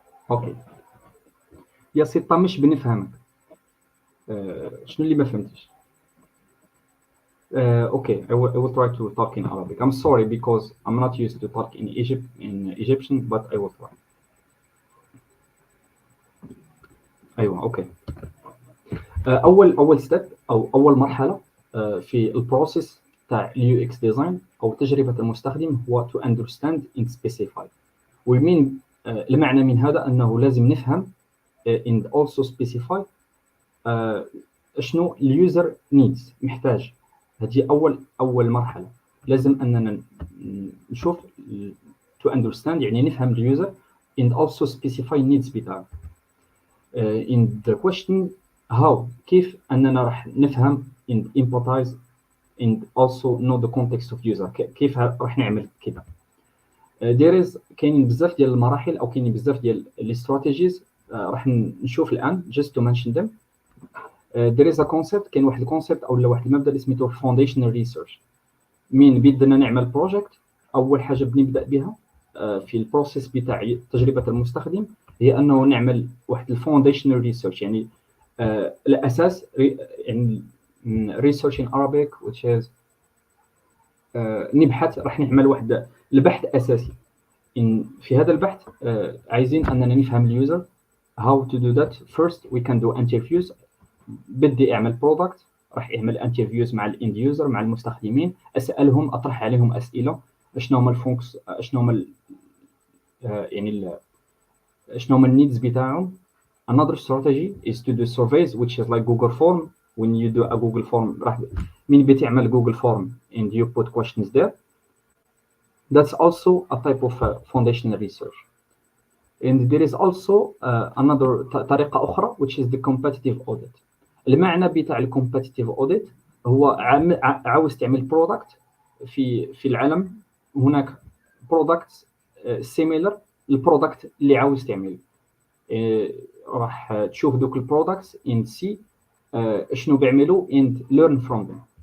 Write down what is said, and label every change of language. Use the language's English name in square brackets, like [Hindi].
[Arabic] Okay. يا سيطة مش بنفهمك. شنو اللي ما فهمتش؟ [English] Okay, I will try to talk in Arabic. I'm sorry because I'm not used to talk in Egyptian, but I will try. أيوة, okay. [Arabic] أول step أو أول مرحلة في البروسيس تاع UX design أو تجربة المستخدم هو [English] to understand and specify. We mean [Arabic] المعنى من هذا أنه لازم نفهم and also specify شنو اليوزر needs محتاج. هذه أول مرحلة. لازم أننا نشوف to understand يعني نفهم اليوزر and also specify needs بتاعه. [English] in the question how [Arabic] كيف أننا راح نفهم and empathize and also know the context of user كيف راح نعمل كذا. there is كاينين بزاف ديال المراحل أو كاينين بزاف ديال الاستراتيجيز راح نشوف الآن [English] just to mention them. there is a concept [Arabic] كاين واحد الكونسيبت أو واحد المبدأ اللي سميتو foundational research. من بدنا نعمل بروجيكت أول حاجة بنبدأ بها في البروسيس بتاع تجربة المستخدم هي أنه نعمل واحد الفاونديشنال ريسيرش يعني الأساس يعني [English] research in Arabic which is [Arabic] نبحث راح نعمل واحد البحث أساسي. في هذا البحث عايزين أننا نفهم اليوزر how to do that. [English] first we can do interviews. [Arabic] بدي أعمل product راح يعمل انترفيوز مع الاند يوزر مع المستخدمين اسالهم اطرح عليهم اسئله شنو هما الفونكس شنو هما يعني شنو هما النيدز بتاعهم. [English] another strategy is to do surveys which is like Google form. when you do a Google form [Arabic] راح من بتعمل [English] Google form and you put questions there. that's also a type of foundational research. and there is also another طريقه اخرى which is the competitive audit. [Arabic] المعنى بتاع الكومبيتيتيف اوديت هو عاوز تعمل برودكت في العالم هناك برودكت سيميلر للبرودكت اللي عاوز تعمل. راح تشوف دوك البرودكتس [English] and see [Arabic] شنو بيعملوا [English] And learn from them.